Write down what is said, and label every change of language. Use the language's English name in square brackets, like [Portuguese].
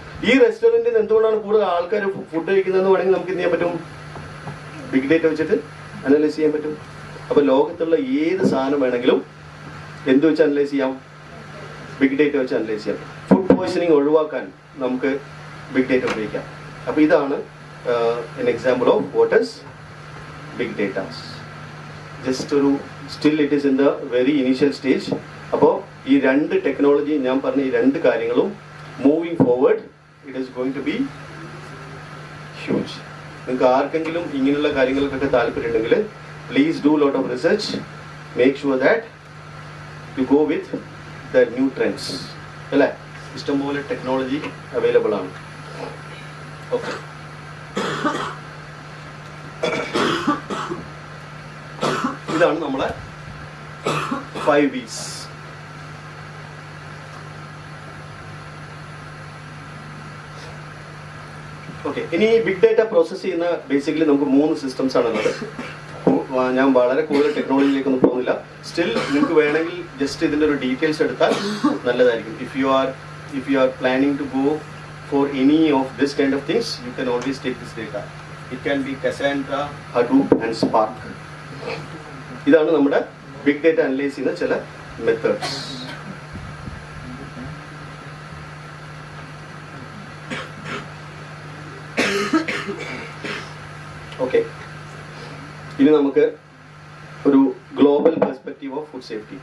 [Malayalam] ഈ റെസ്റ്റോറൻറ്റിൽ എന്തുകൊണ്ടാണ് കൂടുതൽ ആൾക്കാർ ഫുഡ് കഴിക്കുന്നതെന്ന് വേണമെങ്കിൽ നമുക്ക് എന്ത് ചെയ്യാൻ പറ്റും? ബിഗ് ഡേറ്റ വെച്ചിട്ട് അനലൈസ് ചെയ്യാൻ പറ്റും. അപ്പൊ ലോകത്തുള്ള ഏത് സാധനം വേണമെങ്കിലും എന്ത് വെച്ച് അനലൈസ് ചെയ്യാം? ബിഗ് ഡേറ്റ വെച്ച് അനലൈസ് ചെയ്യാം. ഫുഡ് പോയ്സണിങ് ഒഴിവാക്കാൻ നമുക്ക് ബിഗ് ഡേറ്റ ഉപയോഗിക്കാം. അപ്പൊ ഇതാണ് [English] an example of what is big data. Just ഒരു still it is in the very initial stage. [Malayalam] അപ്പോൾ ഈ രണ്ട് ടെക്നോളജി ഞാൻ പറഞ്ഞ ഈ രണ്ട് കാര്യങ്ങളും [English] Moving forward it is going to be huge. [Malayalam] നിങ്ങൾക്ക് ആർക്കെങ്കിലും ഇങ്ങനെയുള്ള കാര്യങ്ങൾക്കൊക്കെ താല്പര്യമുണ്ടെങ്കിൽ [English] please do lot of research, make sure that you go with the new trends [Malayalam] അല്ലേ? ഇഷ്ടംപോലെ ടെക്നോളജി അവൈലബിൾ ആണ്. ഓക്കെ, ഇതാണ് നമ്മളെ 5 V's. ഓക്കെ, ഇനി ബിഗ് ഡേറ്റ പ്രോസസ് ചെയ്യുന്ന ബേസിക്കലി നമുക്ക് 3 സിസ്റ്റംസ് ആണുള്ളത്. ഞാൻ വളരെ കൂടുതൽ ടെക്നോളജിയിലേക്കൊന്നും പോകുന്നില്ല. സ്റ്റിൽ നിങ്ങൾക്ക് വേണമെങ്കിൽ ജസ്റ്റ് ഇതിൻ്റെ ഒരു ഡീറ്റെയിൽസ് എടുത്താൽ നല്ലതായിരിക്കും. [English] If you are planning to go for any of this kind of things, you can always take this data. It can be Cassandra, Hadoop and Spark. [Malayalam] ഇതാണ് നമ്മുടെ ബിഗ് ഡേറ്റ അനലൈസ് ചെയ്യുന്ന ചില methods. Okay, ഇനി നമുക്ക് ഒരു global perspective of food safety.